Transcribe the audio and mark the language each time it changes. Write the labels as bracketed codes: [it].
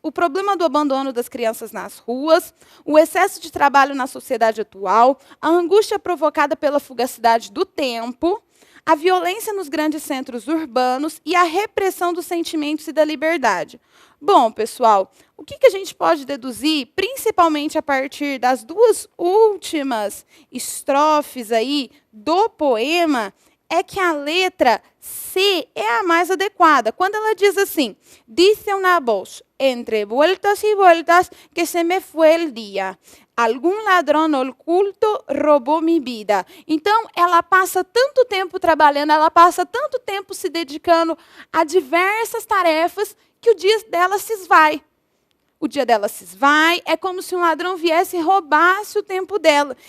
[pt] O problema do abandono das crianças nas ruas, o excesso de trabalho na sociedade atual, a angústia provocada pela fugacidade do tempo, a violência nos grandes centros urbanos e a repressão dos sentimentos e da liberdade. Bom, pessoal, o que a gente pode deduzir, principalmente a partir das duas últimas estrofes aí do poema, é que a letra C é a mais adequada. Quando ela diz assim, [es] dice una voz, entre vueltas y vueltas, que se me fue el día. [pt] Algum ladrão oculto roubou minha vida. Então, ela passa tanto tempo trabalhando, ela passa tanto tempo se dedicando a diversas tarefas, que o dia dela se esvai. o dia dela se esvai, é como se um ladrão viesse e roubasse o tempo dela.